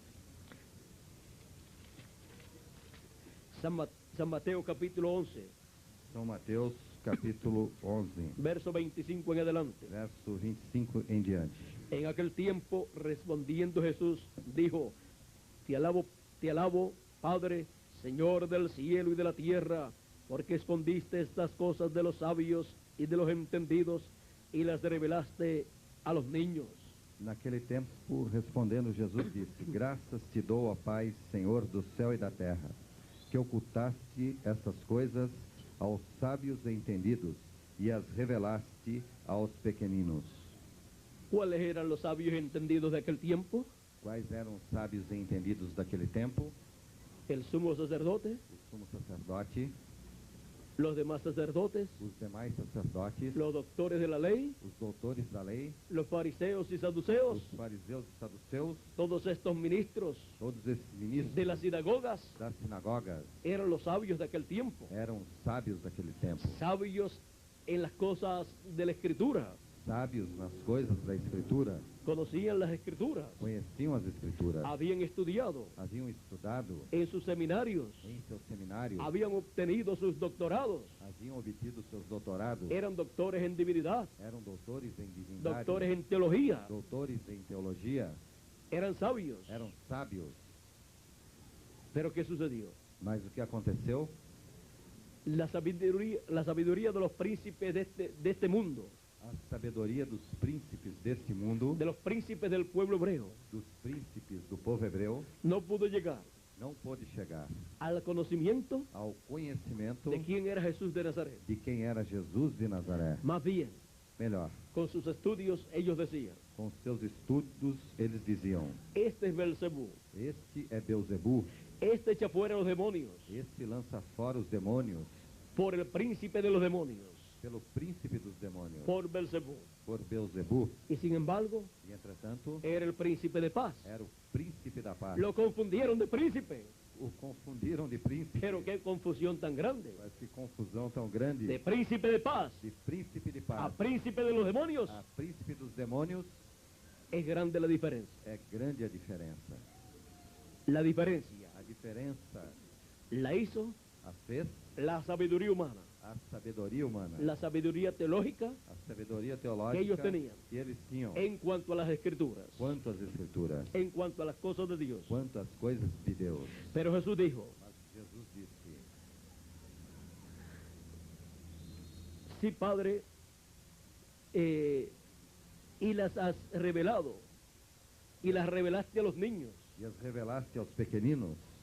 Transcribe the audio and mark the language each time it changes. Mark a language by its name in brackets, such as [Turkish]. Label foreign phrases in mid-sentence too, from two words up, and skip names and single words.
[Spanish] San Mateo capítulo 11, [Portuguese] São Mateus, capítulo 11, [Spanish] verso 25 en adelante. [Portuguese] verso 25 em diante. [Spanish] En aquel tiempo, respondiendo Jesús, dijo, te alabo, Padre, Señor del cielo y de la tierra, porque escondiste estas cosas de los sabios y de los entendidos y las revelaste a los niños. [Portuguese] Naquele tempo, respondendo Jesus disse: Graças te dou, ó Pai, Senhor do céu e da terra, que ocultaste essas coisas aos sábios e entendidos e as revelaste aos pequeninos. [Spanish] ¿Cuáles eran los sabios entendidos de aquel tiempo? [Portuguese] Quais eram os sábios e entendidos daquele tempo? [Spanish] El sumo sacerdote, [Portuguese] O sumo sacerdote, [Spanish] los demás sacerdotes, [Portuguese] os demais sacerdotes, [Spanish] los doctores de la ley, [Portuguese] os doutores da lei, [Spanish] los fariseos y [Portuguese] os [Spanish] saduceos, [Portuguese] fariseus e saduceus, [Spanish] todos estos ministros [Portuguese] todos esses ministros [Spanish] de las sinagogas [Portuguese] das sinagogas [Spanish] eran los sabios de aquel tiempo, [Portuguese] eram sábios daquele tempo, [Spanish] sabios en las cosas de la escritura, [Portuguese] sábios nas coisas da Escritura, [Spanish] conocían las escrituras, [Portuguese] conheciam as Escrituras, [Spanish] habían estudiado [Portuguese] haviam estudado [Spanish] en sus seminarios, [Portuguese] em seus seminários, [Spanish] habían obtenido sus doctorados, [Portuguese] haviam obtido seus doutorados, [Spanish] eran doctores en divinidad, [Portuguese] eram doutores em divindade, [Spanish] doctores en teología, [Portuguese] doutores em teologia, [Spanish] eran sabios. [Portuguese] eram sábios. [Spanish] Pero ¿qué sucedió? [Portuguese] Mas o que aconteceu? [Spanish] La sabiduría de los príncipes de este mundo, [Portuguese] A sabedoria dos príncipes deste mundo, [Spanish] de los príncipes del pueblo hebreo, [Portuguese] dos príncipes do povo hebreu, [Spanish] no pudo llegar [Portuguese] não pôde chegar [Spanish] al conocimiento [Portuguese] ao conhecimento [Spanish] de quién era Jesús de Nazaret. [Portuguese] de quem era Jesus de Nazaré. [Spanish] Más bien, [Portuguese] Melhor, [Spanish] con sus estudios ellos decían, [Portuguese] com seus estudos, eles diziam: [Spanish] este es Belcebú, [Portuguese] Este é Belzebu, [Spanish] este echa fuera a los demonios [Portuguese] este lança fora os demônios, [Spanish] por el príncipe de los demonios, [Portuguese] pelo príncipe dos demônios, [Spanish] por Belcebú. [Portuguese] por Belzebu. [Spanish] Y sin embargo, [Portuguese] E entretanto, [Spanish] era el príncipe de paz. [Portuguese] era o príncipe da paz. [Spanish] Lo confundieron de príncipe. [Portuguese] O confundiram de príncipe. [Spanish] Pero qué confusión tan grande. [Portuguese] Mas que confusão tão grande. [Spanish] De príncipe de paz [Portuguese] De príncipe de a paz [Spanish] príncipe de los demonios. [Portuguese] a príncipe dos demônios, [Spanish] Es grande la diferencia. [Portuguese] é grande a diferença. [Spanish] La diferencia [Portuguese] A diferença [Spanish] la hizo [Portuguese] a fez [Spanish] la sabiduría humana, [Portuguese] a sabedoria humana, [Spanish] la sabiduría teológica [Portuguese] a sabedoria [Spanish] que [Portuguese] teológica [Spanish] ellos tenían [Portuguese] que eles tinham, [Spanish] en cuanto a las escrituras, [Portuguese] quanto às escrituras, [Spanish] en cuanto a las cosas de Dios. [Portuguese] quanto às coisas de Deus. [Spanish] Pero Jesús dijo, [Portuguese] Mas Jesus disse: [Spanish] sí, Padre, y las has revelado, y las revelaste a los niños, [Portuguese] E as revelaste aos pequeninos,